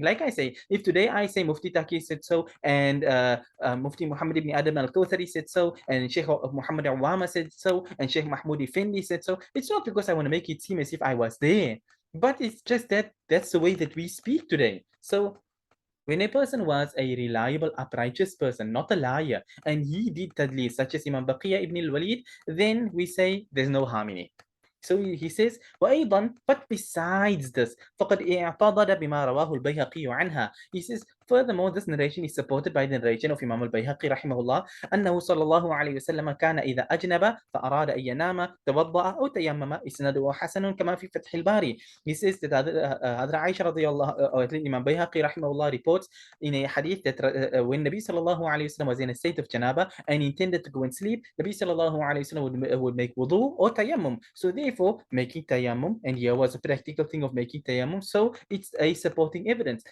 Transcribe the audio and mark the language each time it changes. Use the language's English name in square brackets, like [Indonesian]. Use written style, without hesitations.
[English] Like I say, if today I say Mufti Taki said so, and Mufti Muhammad ibn Adam al-Kawthari said so, and Sheikh Muhammad Awama said so, and Sheikh Mahmoud Effendi said so, it's not because I want to make it seem as if I was there, but it's just that that's the way that we speak today. So when a person was a reliable, uprighteous person, not a liar, and he did tadlis, such as Imam Baqiyya ibn al-Walid, then we say there's no harm in it. So he says, [Arabic] وأيضا, [English] but besides this, [Arabic] فقد اعتضد بما رواه البيهقي عنها. [English] He says, furthermore, this narration is supported by the narration of Imam al-Bayhaqi [Arabic] رحمه الله أنه صلى الله عليه وسلم كان إذا أجنب فأراد أن ينام توضأ أو تيمم إسناده حسن كما في فتح الباري. [English] He says that Hadra Aisha radiallahu, or at least Imam Bayhaqi rahimahullah reports in a hadith that when Nabi sallallahu alayhi wasallam was in a state of janaba and intended to go and sleep, Nabi sallallahu alayhi wasallam would make wudu or tayammum. So therefore, making tayammum, and here was a practical thing of making tayammum, so it's a supporting evidence.